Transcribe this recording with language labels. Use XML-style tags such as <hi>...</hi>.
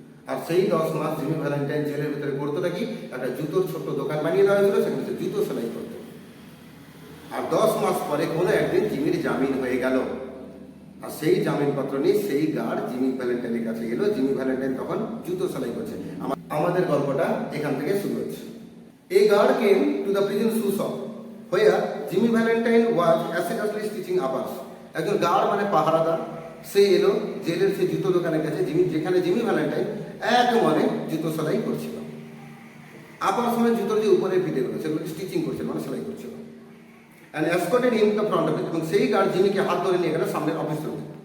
<bn>আর সেই 10 মাস Jimmy Valentine জেলের ভিতরে করতো নাকি একটা জুতোর ছোট্ট দোকান বানিয়ে দেওয়া হয়েছিল, সেখানে সে জুতো সেলাই করতো। আর 10 মাস পরে কোনো একদিন জিমির জামিন হয়ে গেল। আর সেই জামিনপত্র নিয়ে সেই গার্ড জিমি ভ্যালেন্টাইনের কাছে এলো। জিমি ভ্যালেন্টাইন তখন জুতো সেলাই করছে। আমাদের গল্পটা এখান থেকে শুরু হচ্ছে।</bn> <en>A guard came to the prison shoe shop where Jimmy Valentine was assiduously stitching uppers.</en> <bn>একজন গার্ড মানে পাহারাদার, সে এলো জেলের সে জুতো দোকানের কাছে যেখানে জিমি ভ্যালেন্টাইন এক মনে জুতো সেলাই করছিল। আপার সময় জুতোর যে উপরের পিঠেগুলো সেগুলো স্টিচিং করছিল, মানে সেলাই করছিল।</bn> <en>and escorted in the front of it,</en> <bn>এবং সেই গার্ড জিমিকে হাত ধরে নিয়ে গেল সামনের অফিস রুমে।</bn>